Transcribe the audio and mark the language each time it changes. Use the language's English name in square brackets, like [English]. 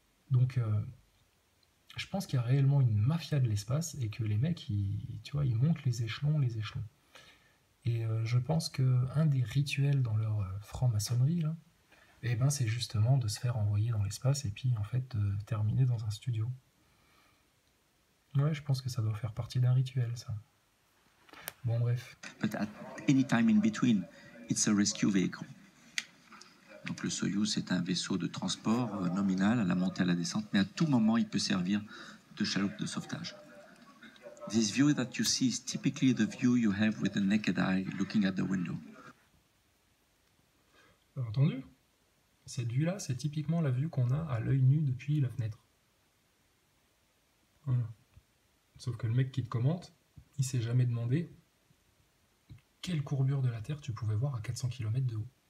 [French] Donc, je pense qu'il y a réellement une mafia de l'espace et que les mecs, tu vois, ils montent les échelons. Et je pense qu'un des rituels dans leur franc-maçonnerie, là, eh ben, c'est justement de se faire envoyer dans l'espace et puis, en fait, de terminer dans un studio. Ouais, je pense que ça doit faire partie d'un rituel, ça. Bon, bref. [English] But at any time in between, it's a rescue vehicle. [French] Donc le Soyuz, c'est un vaisseau de transport nominal à la montée et à la descente, mais à tout moment, il peut servir de chaloupe de sauvetage. [English] This view that you see is typically the view you have with the naked eye looking at the window. [French] Entendu? Cette vue-là, c'est typiquement la vue qu'on a à l'œil nu depuis la fenêtre. Voilà. Sauf que le mec qui te commente, il s'est jamais demandé quelle courbure de la Terre tu pouvais voir à 400 km de haut.